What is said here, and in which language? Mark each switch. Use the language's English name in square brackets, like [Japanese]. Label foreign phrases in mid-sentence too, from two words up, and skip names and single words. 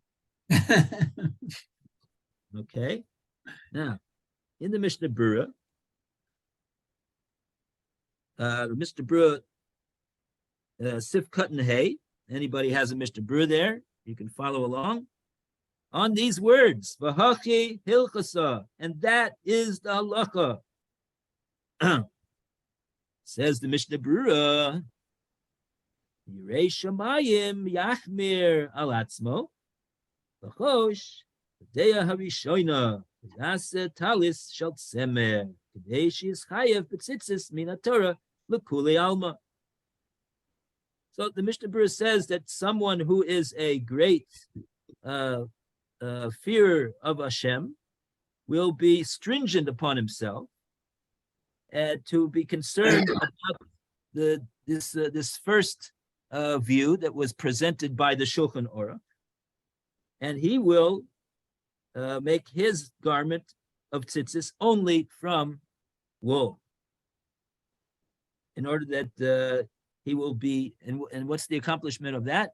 [English] Okay. Now, in the Mishnah Berurah, [Hebrew] סעיף קטן ה. [English] Anybody has a Mishnah Berurah there? You can follow along. On these words, [Aramaic] והכי הלכתא, [English] and that is the halacha. Says the Mishnah Berurah, [Hebrew] ירא שמים יחמיר על עצמו, ויחוש לדעה הראשונה ויעשה טלית של צמר כדי שיתחייב בציצית מן התורה לכולי עלמא. [English] So the Mishnah Berurah says that someone who is a great fear of Hashem will be stringent upon himself and to be concerned about this first view that was presented by the Shulchan Aruch, and he will make his garment of tzitzis only from wool, in order that he will be, and what's the accomplishment of that?